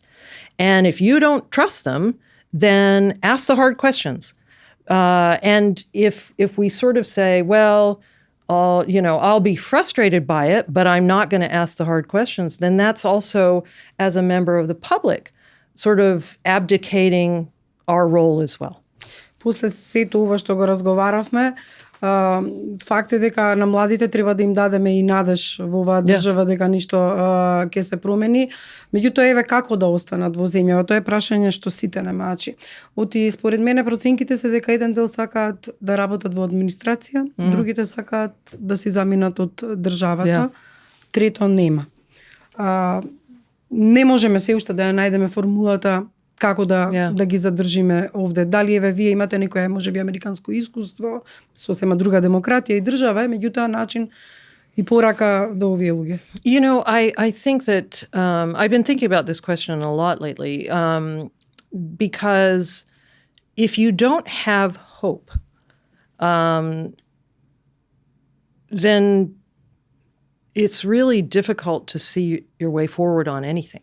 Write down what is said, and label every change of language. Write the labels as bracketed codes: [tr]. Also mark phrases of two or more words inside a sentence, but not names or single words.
[en] And if you don't trust them, then ask the hard questions. And if we sort of say, well, I'll be frustrated by it, but I'm not going to ask the hard questions, then that's also, as a member of the public, sort of abdicating our role as well. [mk] После сето ова што го разговаравме, факт е дека на младите треба да им дадеме и надеж во оваа држава дека ништо ќе се промени. Меѓутоа, еве како да останат во земјава, тоа е прашање што сите немачи. Оти според мене проценките се дека еден дел сакаат да работат во администрација, другите сакаат да си заминат од државата, трето нема. Не можеме се уште да ја најдеме формулата како да ги задржиме овде. Дали еве вие имате некое можеби американско искуство, сосема друга демократија и држава, меѓутоа начин и порака до овие луѓе. [en] I think that I've been thinking about this question a lot lately, because if you don't have hope, then it's really difficult to see your way forward on anything.